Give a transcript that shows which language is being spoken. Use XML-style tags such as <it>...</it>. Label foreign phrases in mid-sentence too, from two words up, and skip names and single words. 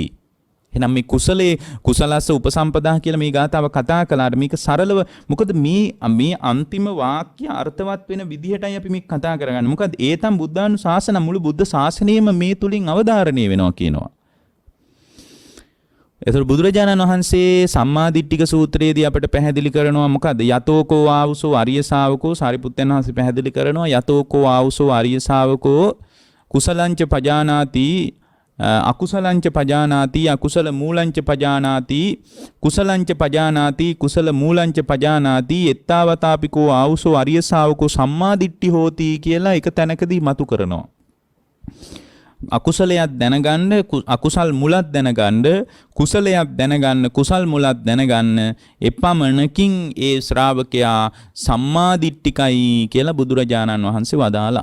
<si>එහෙනම් මේ කුසලයේ කුසලස්ස උපසම්පදා කියලා මේ ගාතාව කතා කළාට මේක සරලව මොකද මේ අන්තිම වාක්‍ය අර්ථවත් වෙන විදිහටයි අපි මේ කතා කරගන්නේ. මොකද ඒතම් බුද්ධානුශාසන මුළු බුද්ධ ශාසනයම මේ තුලින් අවධාරණය වෙනවා කියනවා. එතකොට බුදුරජාණන් වහන්සේ සම්මාදිට්ඨික සූත්‍රයේදී අපට පැහැදිලි කරනවා මොකද</si> <pi>යතෝකෝ ආවුසෝ අරිය ශාවකෝ</pi> <si>සාරිපුත්තයන් වහන්සේ පැහැදිලි කරනවා</si> <pi>යතෝකෝ ආවුසෝ අරිය ශාවකෝ කුසලංච පජානාති අකුසලංච පජානාති අකුසල මූලංච පජානාති කුසලංච පජානාති කුසල මූලංච පජානාති එත්තාවතාපිකෝ ආවුසෝ අරිය ශාවකෝ සම්මාදිට්ඨි හෝති</pi> <si>කියලා එක තැනකදී මතු කරනවා. අකුසලයක් දැනගන්න අකුසල් මුලක් දැනගන්න කුසලයක් දැනගන්න කුසල් මුලක් දැනගන්න එපමණකින් ඒ ශ්‍රාවකයා සම්මාදිට්ඨිකයි කියලා බුදුරජාණන් වහන්සේ වදාලා.</si>